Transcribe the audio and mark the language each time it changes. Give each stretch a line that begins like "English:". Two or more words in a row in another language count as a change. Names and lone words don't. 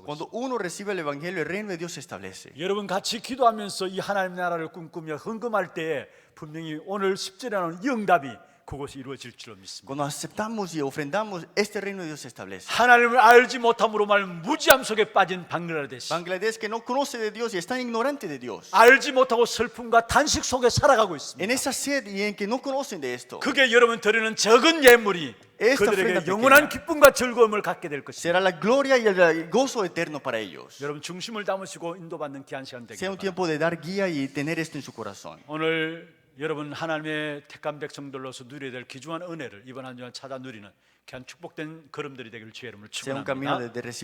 Spanish: Cuando
Korean: 있어요.
Spanish: uno recibe el evangelio, el reino de Dios se establece.
Korean: 여러분 같이 기도하면서 이 하나님의 나라를 꿈꾸며 헌금할 때에 분명히 오늘 10절에 나오는 이 응답이 그것이 이루어질 줄로 믿습니다.
Spanish: Cuando aceptamos y ofrendamos, este reino de Dios se establece.
Korean: 하나님을 알지 못함으로 말하는 무지함 속에 빠진 방글라데시,
Spanish: Bangladesh que no conoce de Dios y está ignorante de Dios.
Korean: 알지 못하고 슬픔과 단식 속에 살아가고
Spanish: En
Korean: 있습니다.
Spanish: esa sed y en que no conocen de esto,
Korean: 그게 여러분 드리는 적은 예물이
Spanish: Esta
Korean: 그들에게
Spanish: ofrenda
Korean: 영원한 기쁨과 즐거움을 갖게 될 것입니다.
Spanish: será la gloria y el gozo eterno para ellos.
Korean: 여러분 중심을 담으시고 인도받는 귀한 시간 되길
Spanish: Sea un
Korean: 바랍니다.
Spanish: tiempo de dar guía y tener esto en su corazón.
Korean: 오늘 여러분 하나님의 택한 백성들로서 누려야 될 귀중한 은혜를 이번 한 주간 찾아 누리는 귀한 축복된 걸음들이 되길 주의 이름으로
Spanish: Sea un camino
Korean: 축원합니다.
Spanish: de recibir